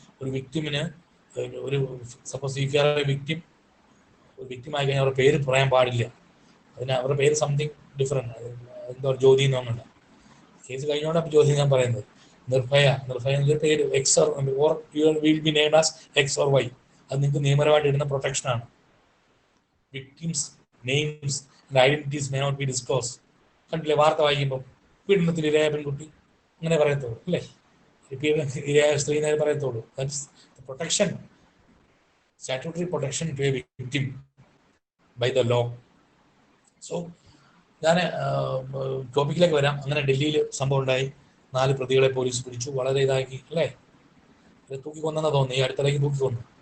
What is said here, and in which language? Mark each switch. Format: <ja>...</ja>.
<ml>ഒരു വിക്ടിമിന്, ഒരു</ml> <en>suppose you are a victim,</en> <ml>ഒരു വിക്ടിമായി കഴിഞ്ഞാൽ അവരുടെ പേര് പറയാൻ പാടില്ല. അതിന് അവരുടെ പേര്</ml> <en>something different,</en> <ml>എന്തോ ജ്യോതി എന്നൊന്നല്ല. കേസ് കഴിഞ്ഞോണ്ട് അപ്പോൾ ജ്യോതി ഞാൻ പറയുന്നത്. നിർഭയ പേര്</ml> <en>X or you will be named as X or Y.</en> <ml>അത് നിങ്ങൾക്ക് നിയമപരമായിട്ട് ഇടുന്ന പ്രൊട്ടക്ഷനാണ്. Victims</ml> <en>names and identities may not be disclosed.</en> <ml>കണ്ടില്ലേ വാർത്ത വായിക്കുമ്പോൾ പീഡനത്തിൽ ഇരയായ പെൺകുട്ടി അങ്ങനെ പറയത്തുള്ളൂ അല്ലേ, ഇരയായ സ്ത്രീ എന്നേ പറയത്തുള്ളൂ.</ml> <en>That's protection, statutory protection to a victim by the law.</en> <ml>So ഞാൻ ടോപ്പിക്കിലേക്ക് വരാം. അങ്ങനെ ഡൽഹിയിൽ സംഭവം ഉണ്ടായി, 4 പ്രതികളെ പോലീസ് പിടിച്ചു, വളരെ ഇതാക്കി അല്ലേ, തൂക്കി കൊന്നെന്നാ തോന്നുന്നു, ഈ അടുത്തിടയ്ക്ക് തൂക്കി കൊന്നു.</ml>